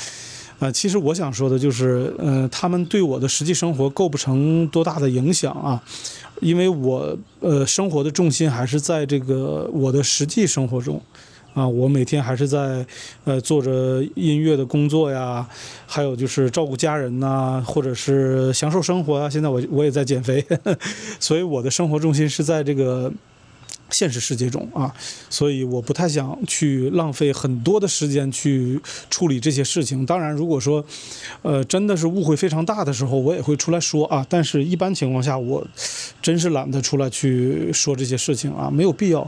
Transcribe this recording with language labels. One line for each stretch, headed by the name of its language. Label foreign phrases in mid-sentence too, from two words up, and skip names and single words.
Chinese: 其實我想說的就是，他們對我的實際生活構不成多大的影響啊，因為我生活的重心還是在这個我的實際生活中啊，我每天還是在做着音樂的工作呀，還有就是照顧家人吶，或者是享受生活啊。現在我也在減肥，所以我的生活重心是在這個現實世界中啊，所以我不太想去浪費很多的時間去處理這些事情。當然，如果說，真的是誤會非常大的時候，我也會出來說啊。但是一般情況下，我真是懶得出來去說這些事情啊，沒有必要。